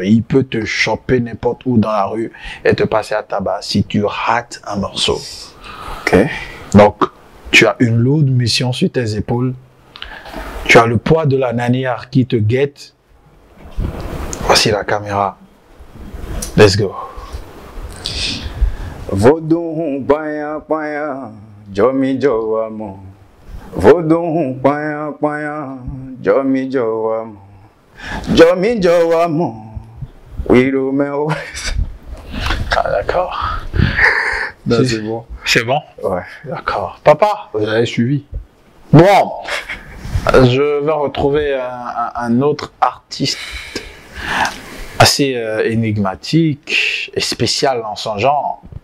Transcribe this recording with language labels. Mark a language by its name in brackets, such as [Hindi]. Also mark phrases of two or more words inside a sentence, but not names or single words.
[French] Il peut te choper n'importe où dans la rue et te passer à tabac si tu rates un morceau. Ok. Donc, tu as une lourde mission sur tes épaules. Tu as le poids de la lanière qui te guette. Voici la caméra. [English] Let's go. Vodou paya paya, jomi jowamo. Vodou paya paya, jomi jowamo. Jomi jowamo. Wirumeo. [French] Ah, d'accord. C'est bon. C'est bon? Ouais. D'accord. Papa, vous avez suivi. Bon, je vais retrouver un autre artiste assez énigmatique et spécial dans son genre.